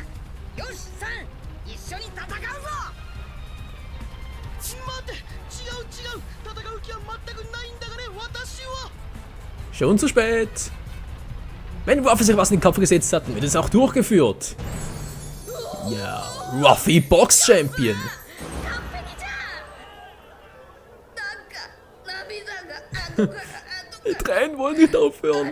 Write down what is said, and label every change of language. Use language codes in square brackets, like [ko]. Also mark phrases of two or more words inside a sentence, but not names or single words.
[ja] よし、サン、一緒に戦うぞ。待て、違う。戦う気は全くないんだがね、私は。 [de] Schon zu spät. Wenn Ruffy sich was in den Kopf gesetzt hat, wird es auch durchgeführt. Ja, Ruffy Box Champion. Die Tränen wollen nicht aufhören.